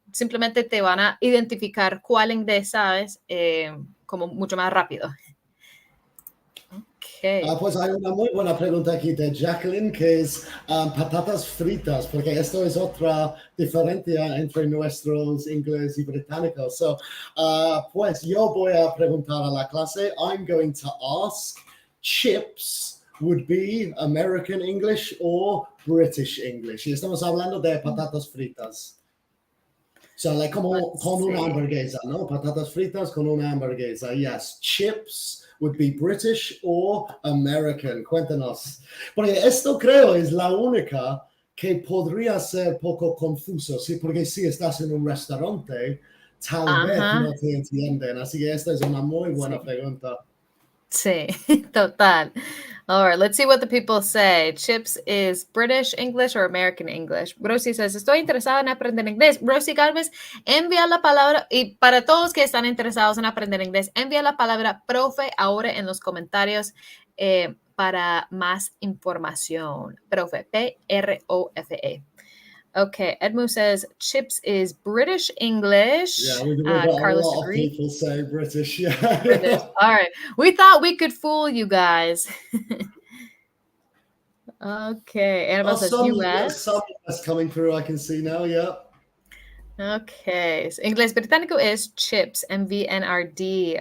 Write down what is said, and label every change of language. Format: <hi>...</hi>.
<es>simplemente te van a identificar cuál inglés sabes como mucho más rápido.</es> <en>Okay.</en> <es>Pues hay una muy buena pregunta aquí de Jacqueline, que es patatas fritas, porque esto es otra diferencia entre nuestros inglés y británicos. So, pues yo voy a preguntar a la clase.</es> <en>I'm going to ask, chips would be American English or British English.</en> <es>Y estamos hablando de patatas fritas.</es> <en>So, like</en> <es>como con una hamburguesa, ¿no? Patatas fritas con una hamburguesa.</es> <en>Yes, chips would be British or American.</en> <es>Cuéntanos. Porque esto creo es la única que podría ser poco confuso, ¿sí? Porque si estás en un restaurante, tal vez no te entienden. Así que esta es una muy buena pregunta. Sí, total.</es> <en>All right, let's see what the people say. Chips is British English or American English.</en> <es>Rosie says, estoy interesada en aprender inglés. Rosie Galvez, envía la palabra, y para todos que están interesados en aprender inglés, envía la palabra profe ahora en los comentarios para más información. Profe, P-R-O-F-E.</es> <en>Okay, Edmu says chips is British English. Yeah, we've got Carlos a lot agreed. of people say British. Yeah. British. All right. We thought we could fool you guys. Okay. Annabelle says US. Some US coming through, I can see now, yeah. Okay. So</en> <es>Inglés Británico</es> <en>is chips, MVNRD.</en>